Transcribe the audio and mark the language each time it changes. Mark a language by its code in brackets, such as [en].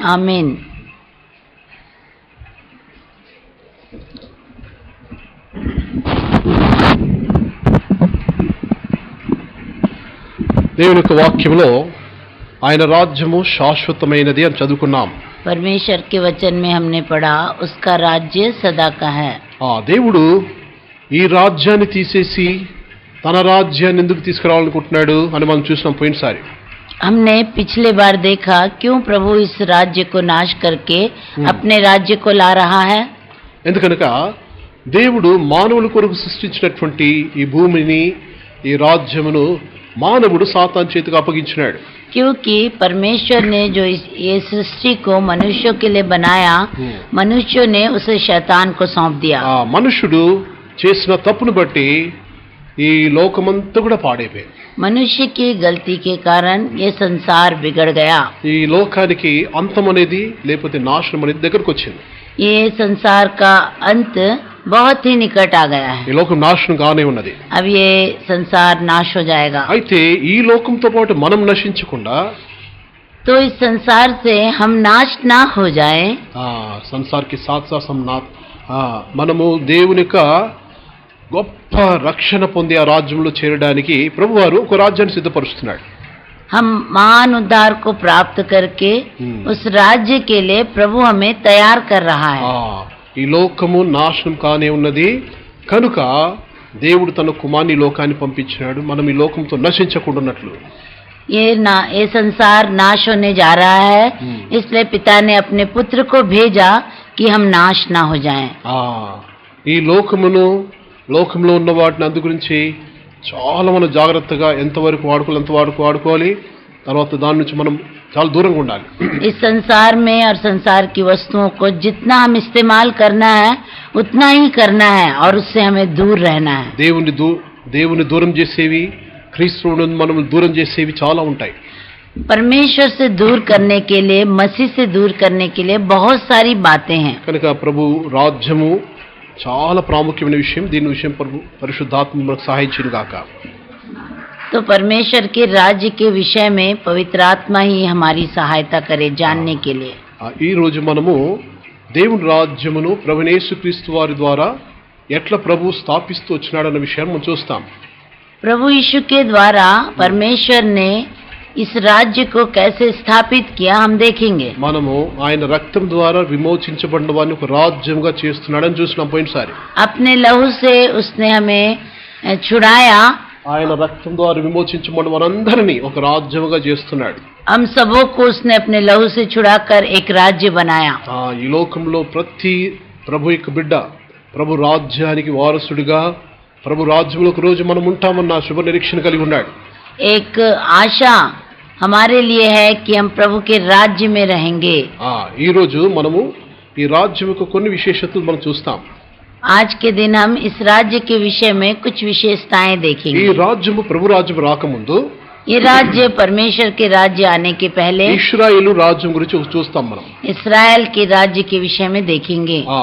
[te] ఆమేన్. దేవుని యొక్క వాక్యంలో ఆయన రాజ్యము శాశ్వతమైనది అని చదువుకున్నాం. [hi] परमेश्वर के वचन में हमने पढ़ा उसका राज्य सदा का है. [te] దేవుడు ఈ రాజ్యాన్ని తీసేసి తన రాజ్యాన్ని ఎందుకు తీసుకురావాలనుకుంటున్నాడు అని మనం చూసినాం పోయినసారి. [hi] हमने पिछले बार देखा क्यों प्रभु इस राज्य को नाश करके अपने राज्य को ला रहा है. [te] ఎందుకనక దేవుడు మానవుల కొరకు సృష్టించినటువంటి ఈ భూమిని, ఈ రాజ్యమును మానవుడు సాతాను చేతికి అప్పగించినాడు. [hi] क्योंकि परमेश्वर ने जो ये सृष्टि को मनुष्यों के लिए बनाया, मनुष्यों ने उसे शैतान को सौंप दिया. [te] మనుషుడు చేసిన తప్పును బట్టి ఈ లోకమంతా కూడా పాడైపోయింది. [hi] मनुष्य की गलती के कारण ये संसार बिगड़ गया. [te] ఈ లోకానికి అంతం అనేది లేకపోతే నాశనం అనేది దగ్గరకు వచ్చింది. [hi] ये संसार का अंत बहुत ही निकट आ गया है. [te] ఈ లోకం నాశనం కానే ఉన్నది. [hi] अब ये संसार नाश हो जाएगा. [te] అయితే ఈ లోకంతో పాటు మనం నశించకుండా, [hi] तो इस संसार से हम नाश ना हो जाए, [te] సంసార్కి సాత్సాసంనాథ్ మనము దేవుని యొక్క గొప్ప రక్షణ పొంది ఆ రాజ్యంలో చేరడానికి ప్రభువారు ఒక రాజ్యాన్ని సిద్ధపరుస్తున్నాడు. [hi] हम महान उद्धार को प्राप्त करके उस राज्य के लिए प्रभु हमें तैयार कर रहा है. [te] ఈ లోకము నాశనం కానే ఉన్నది కనుక దేవుడు తన కుమారుని లోకాన్ని పంపించినాడు, మనం ఈ లోకంతో నశించకుండా ఉన్నట్లు. [hi] ये संसार नाश होने जा रहा है, इसलिए पिता ने अपने पुत्र को भेजा कि हम नाश ना हो जाएं. [te] ఈ లోకంలో ఉన్న వాటిని అందు గురించి చాలా మనం జాగ్రత్తగా ఎంతవరకు వాడుకోవాలి అంతవరకు వాడుకోవాలి. తర్వాత దాని నుంచి మనం చాలా దూరంగా ఉండాలి. [hi] इस संसार में और संसार की वस्तुओं को जितना हम इस्तेमाल करना है उतना ही करना है और उससे हमें दूर रहना है. [te] దేవుని దూరం చేసేవి, క్రీస్తువును మనం దూరం చేసేవి చాలా ఉంటాయి. [hi] परमेश्वर से दूर करने के लिए, मसीह से दूर करने के लिए बहुत सारी बातें हैं. [te] కనుక ప్రభు రాజ్యము చాలా ప్రాముఖ్యమైన విషయం. దీని విషయం పరిశుద్ధాత్మ మనకు సహాయించును గాక. [hi] तो परमेश्वर के राज्य के विषय में पवित्र आत्मा ही हमारी सहायता करे जानने के लिए. [te] ఈ రోజు మనము దేవుని రాజ్యమును ప్రభువైన యేసుక్రీస్తు వారి ద్వారా ఎట్లా ప్రభు స్థాపిస్తూ వచ్చినాడన్న విషయాన్ని మనం చూస్తాం. [hi] प्रभु यीशु के द्वारा परमेश्वर ने इस राज्य को कैसे स्थापित किया हम देखेंगे. [te] మనము ఆయన రక్తం ద్వారా విమోచించబడిన వారిని ఒక రాజ్యంగా చేస్తున్నాడని చూసినాం పోయినసారి. [hi] अपने लहू से उसने हमें छुड़ाया. [te] ఆయన రక్తం ద్వారా విమోచించబడిన వారందరినీ ఒక రాజ్యంగా చేస్తున్నాడు. [hi] हम सबों को उसने अपने लहू से छुड़ाकर एक राज्य बनाया. [te] ఈ లోకంలో ప్రతి ప్రభు యొక్క బిడ్డ, ప్రభు రాజ్యానికి వారసుడిగా ప్రభు రాజ్యంలో ఒక రోజు మనం ఉంటామన్న శుభ నిరీక్షణ కలిగి ఉన్నాడు. [hi] एक आशा हमारे लिए है कि हम प्रभु के राज्य में रहेंगे. [te] ఈ రోజు మనము ఈ రాజ్యం యొక్క కొన్ని విశేషతలు మనం చూస్తాం. [hi] आज के दिन हम इस राज्य के विषय में कुछ विशेषताएं [te] ఈ [hi] देखेंगे. [te] రాజ్యము ప్రభు రాజ్యం రాకముందు [hi] ये राज्य परमेश्वर के राज्य आने के पहले [te] ఇశ్రాయేలు రాజ్యం గురించి చూస్తాం మనం. [hi] इस्राएल के राज्य के विषय में देखेंगे.